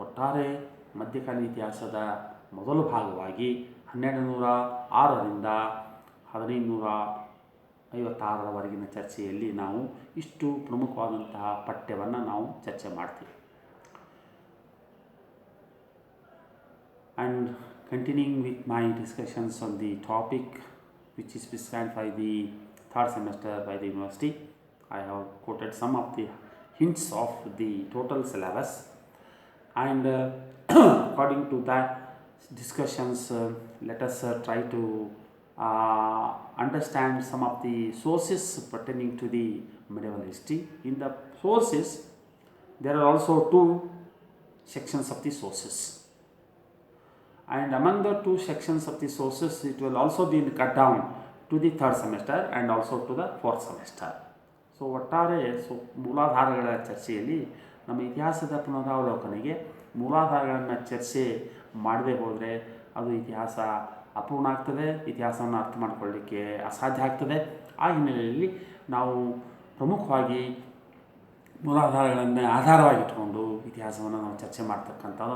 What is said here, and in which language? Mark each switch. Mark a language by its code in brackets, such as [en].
[kn] ಒಟ್ಟಾರೆ ಮಧ್ಯಕಾಲೀನ ಇತಿಹಾಸದ ಮೊದಲ ಭಾಗವಾಗಿ 1206ರಿಂದ 1556ರವರೆಗಿನ ಚರ್ಚೆಯಲ್ಲಿ ನಾವು ಇಷ್ಟು ಪ್ರಮುಖವಾದಂತಹ ಪಠ್ಯವನ್ನು ನಾವು ಚರ್ಚೆ ಮಾಡ್ತೀವಿ. [en] And continuing with my discussions on the topic which is prescribed by the third semester by the university, I have quoted some of the hints of the total syllabus, and according to that discussions, let us try to understand some of the sources pertaining to the medieval history. In the sources, there are also 2 sections of the sources, and among the 2 sections of the sources, it will also be cut down to the 3rd semester and also to the 4th semester. [kn] So ಒಟ್ಟಾರೆ ಮೂಲಾಧಾರಗಳ ಚರ್ಚೆಯಲ್ಲಿ ನಮ್ಮ ಇತಿಹಾಸದ ಪುನರಾವಲೋಕನೆಗೆ ಮೂಲಾಧಾರಗಳನ್ನು ಚರ್ಚೆ ಮಾಡದೆ ಹೋದರೆ ಅದು ಇತಿಹಾಸ ಅಪೂರ್ಣ ಆಗ್ತದೆ, ಇತಿಹಾಸವನ್ನು ಅರ್ಥ ಮಾಡಿಕೊಳ್ಳಲಿಕ್ಕೆ ಅಸಾಧ್ಯ ಆಗ್ತದೆ. ಆ ಹಿನ್ನೆಲೆಯಲ್ಲಿ ನಾವು ಪ್ರಮುಖವಾಗಿ ಮೂಲಾಧಾರಗಳನ್ನು ಆಧಾರವಾಗಿಟ್ಕೊಂಡು ಇತಿಹಾಸವನ್ನು ನಾವು ಚರ್ಚೆ ಮಾಡ್ತಕ್ಕಂಥದ್ದು.